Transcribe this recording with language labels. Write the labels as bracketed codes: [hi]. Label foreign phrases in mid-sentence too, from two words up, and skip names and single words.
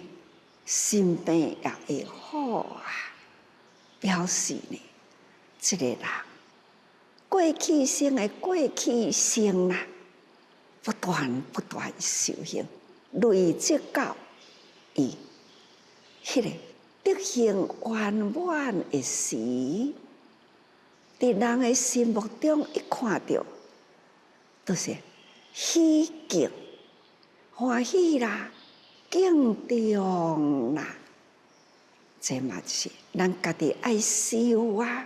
[nan] 心病也会好啊，表示呢，这个人过去生的过去生啦，不断修行，累积到伊迄个德行圆满的时，伫人的心目中一看到，都是喜敬欢喜啦。敬重啦，这嘛是咱家己爱修啊。